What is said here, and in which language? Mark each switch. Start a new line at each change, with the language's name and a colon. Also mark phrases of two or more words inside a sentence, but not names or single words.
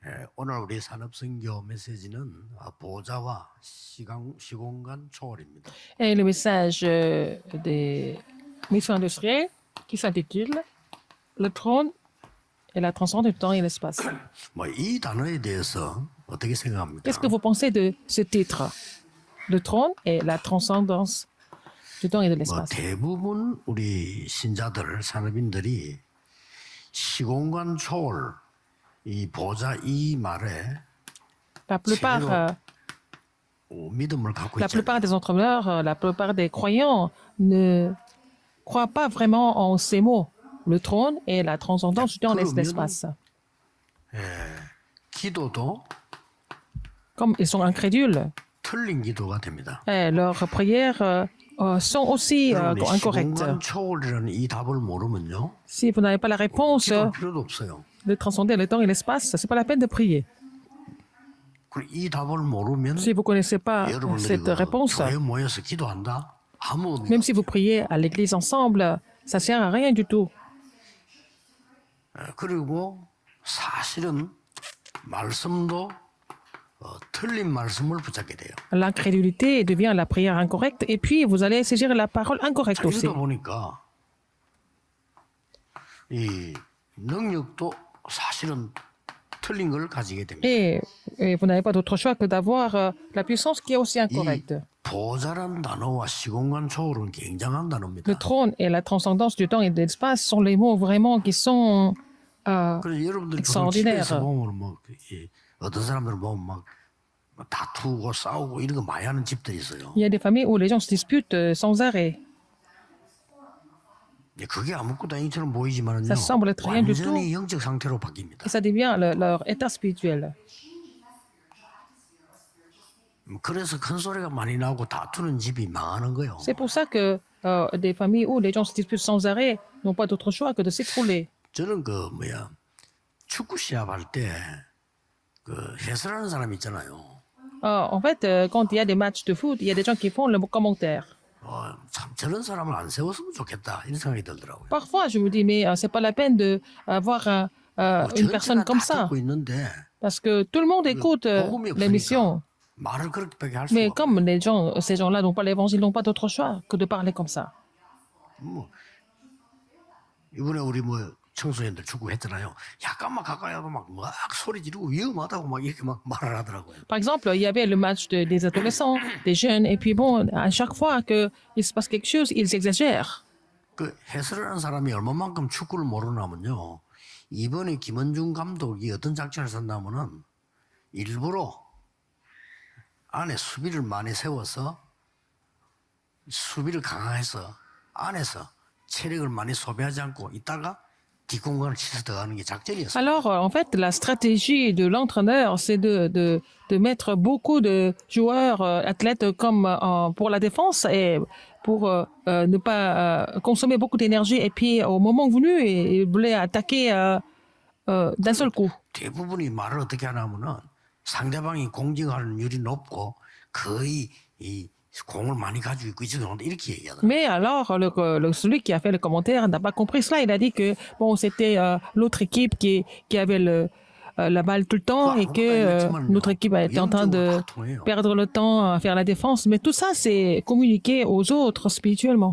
Korean: 오늘 우리 산업선교 메시지는 보좌와 시공간 초월입니다.
French: Et le message des missions industrielles qui s'intitule Le trône et la transcendance du temps et l'espace.
Korean: 이 단어에 대해서 어떻게 생각합니까?
French: Qu'est-ce que vous pensez de ce titre? Le trône et la transcendance du temps et de l'espace.
Korean: 대부분 우리 신자들, 산업인들이 시공간 초월, 이 보좌 이 말에
French: La plupart,
Korean: 믿음을 갖고
French: la
Korean: 있잖아요.
French: plupart des entrepreneurs, la plupart des croyants ne croient pas vraiment en ces mots, le trône et la transcendance du temps et de l'espace.
Korean: 기도도
French: Comme ils sont incrédules,
Korean: 틀린 기도가 됩니다.
French: leurs prières sont aussi
Korean: 여러분이
French: incorrectes.
Korean: 시공간 초월이라는 이 답을 모르면요,
French: Si vous n'avez pas la réponse
Korean: 기도할 필요도 없어요.
French: de transcender le temps et l'espace, c'est pas la peine de prier.
Korean: 그리고 이 답을 모르면
French: Si vous connaissez pas
Korean: 여러분들이
French: cette réponse,
Korean: 교회 모여서 기도한다? 아무 의미가
French: même si vous priez à l'église ensemble, ça sert à rien du tout.
Korean: 그리고 사실은 말씀도 틀린 말씀을 붙잡게 돼요.
French: L'incrédulité devient la prière incorrecte et puis vous allez saisir la parole incorrecte
Korean: 자,
French: aussi.
Korean: 이러다 보니까 이 능력도 사실은 틀린 걸 가지게 됩니다.
French: Et vous n'avez pas d'autre choix que d'avoir la puissance qui est aussi
Korean: 이
French: incorrecte.
Korean: 보좌란 단어와 시공간 초월은 굉장한 단어입니다.
French: Le trône et la transcendance du temps et de l'espace sont les mots vraiment qui sont
Korean: 그래서 여러분들
French: extraordinaires.
Korean: 집에서 보면 어떤 사람들은 보면 막 다투고 싸우고 이런 거 많이 하는 집들이 있어요.
French: Il y a des familles où les gens se disputent sans arrêt.
Korean: 그게 아무것도 아니처럼 보이지만은요,
French: Ça semble être rien du
Korean: 완전히 영적 상태로 바뀝니다.
French: Et ça devient leur état spirituel.
Korean: 그래서 큰 소리가 많이 나고 다투는 집이 망하는 거예요.
French: C'est pour ça que des familles où les gens se disputent sans arrêt n'ont pas d'autre choix que de s'écrouler.
Korean: 저는 축구 시합할 때 해설하는 사람 있잖아요.
French: En fait, quand il y a des matchs de foot, il y a des gens qui font le commentaire.
Korean: 참 저런 사람을 안 세웠으면 좋겠다 이런 생각이 들더라고요.
French: Parfois, je me dis, mais c'est pas la peine d'avoir une personne comme ça.
Korean: 듣고 있는데
French: Parce que tout le monde écoute
Korean: 복음이
French: l'émission.
Korean: 없으니까 말을 그렇게밖에 할 수가
French: Mais
Korean: 없어요.
French: comme ces gens-là n'ont pas l'évangile, n'ont pas d'autre choix que de parler comme ça.
Korean: 이번에 우리 청소년들 축구 했잖아요. 약간만 가까이 하고 막 소리 지르고 위험하다고 막 이렇게 막 말을 하더라고요.
French: Par exemple, il y avait le match des adolescents, des jeunes, et puis bon, à chaque fois qu'il se passe quelque chose, ils exagèrent.
Korean: 그 해설을 하는 사람이 얼마만큼 축구를 모르냐면요. 이번에 김원중 감독이 어떤 작전을 썼냐면은 일부러 안에 수비를 많이 세워서 수비를 강화해서 안에서 체력을 많이 소비하지 않고 있다가 뒷공간을 치서 들어가는 게 작전이었어요.
French: Alors, en fait, la stratégie de l'entraîneur, c'est de mettre beaucoup de joueurs, athlètes comme pour la défense et pour ne pas consommer beaucoup d'énergie. Et puis, au moment venu, il voulait attaquer d'un seul coup.
Korean: 대부분이 말을 어떻게 하냐면은 상대방이 공격하는 율이 높고 거의 이 공을 많이 가지고 있고 이렇게 얘기하더라고요.
French: Mais alors, celui qui a fait le commentaire n'a pas compris cela. Il a dit que bon, c'était l'autre équipe qui avait la balle tout le temps et que notre équipe était en train de perdre le temps à faire la défense. Mais tout ça, c'est communiquer aux autres spirituellement.